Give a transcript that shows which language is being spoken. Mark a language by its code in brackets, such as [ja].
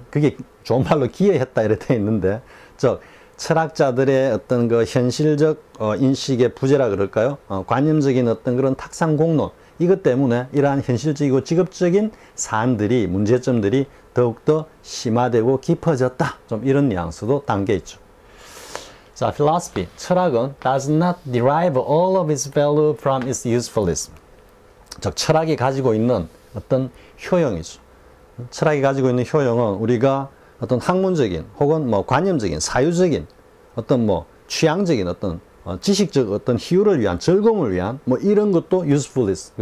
[ko] 그게 좋은 말로 기여했다 이렇게 되어 있는데, 철학자들의 어떤 그 현실적 인식의 부재라 그럴까요? 관념적인 어떤 그런 탁상 공론, 이것 때문에 이러한 현실적이고 직업적인 사안들이, 문제점들이 더욱더 심화되고 깊어졌다. 좀 이런 뉘앙스도 담겨 있죠. [en] 자, philosophy, [ko] 철학은 [en] does not derive all of its value from its usefulness. [ko] 즉, 철학이 가지고 있는 어떤 효용이죠. 철학이 가지고 있는 효용은 우리가 어떤 학문적인 혹은 뭐 관념적인, 사유적인 어떤 뭐 취향적인 어떤 지식적 어떤 희유를 위한, 즐거움을 위한 뭐 이런 것도 usefulness.